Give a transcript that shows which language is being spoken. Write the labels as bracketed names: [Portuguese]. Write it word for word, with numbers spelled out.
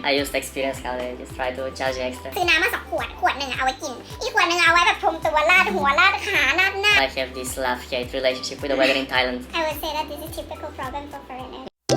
[English] I just experience how they just try to judge me extra. [Thai] ซื้อน้ำมาสองขวดขวดหนึ่งอะเอาไว้กินอีกขวดหนึ่งเอาไว้แบบชมตัวลาดหัวลาดขาลาดหน้า [English] I have this love-hate relationship with the weather in Thailand. I would say that this is typical problem for foreigners.